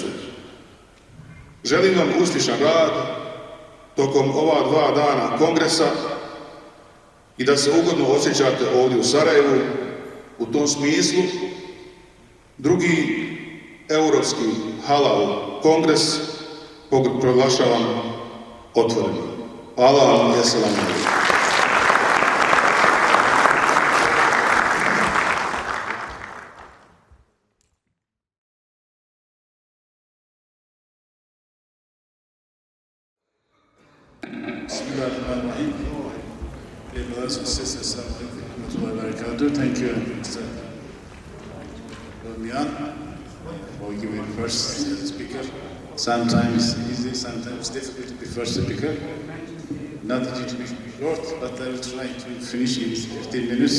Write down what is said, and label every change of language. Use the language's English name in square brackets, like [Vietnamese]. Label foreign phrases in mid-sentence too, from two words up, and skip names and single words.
[Bosnian] Želim vam uspješan rad tokom ova 2 dana kongresa i da se ugodno osjećate ovdje u Sarajevu. U tom smislu, drugi Europski halal kongres proglašavam otvorenim. Hvala vam i [Arabic] assalamu alaikum. Bismillahirrahmanirrahim. [English] Dear brothers and sisters, thank you, Mr. Mian, for giving first speaker. Sometimes easy, sometimes difficult to be first speaker. Not due to be short, but I will try to finish in 15 minutes.